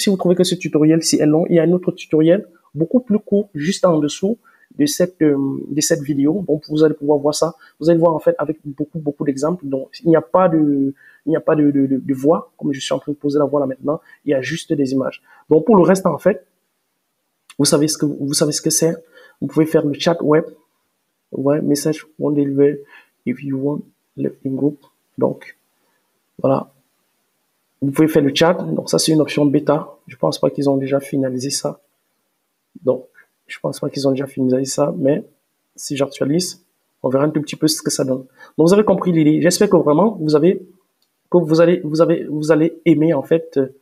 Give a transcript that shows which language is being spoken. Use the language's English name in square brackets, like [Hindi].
[French] Si vous trouvez que ce tutoriel-ci est long, il y a un autre tutoriel beaucoup plus court juste en dessous de cette vidéo. Donc, vous allez pouvoir voir ça. Vous allez voir, en fait, avec beaucoup d'exemples. Donc, il n'y a pas de voix, comme je suis en train de poser la voix là maintenant. Il y a juste des images. Donc, pour le reste, en fait, vous savez ce que c'est. Vous pouvez faire le chat web. [English] Ouais, message won't deliver if you want left in group. [French] Donc, voilà. Vous pouvez faire le chat. Donc, ça, c'est une option bêta. Je pense pas qu'ils ont déjà finalisé ça. Donc, je pense pas qu'ils ont déjà finalisé ça. Mais si j'actualise, on verra un tout petit peu ce que ça donne. Donc, vous avez compris l'idée. J'espère que vraiment, vous allez aimer, en fait.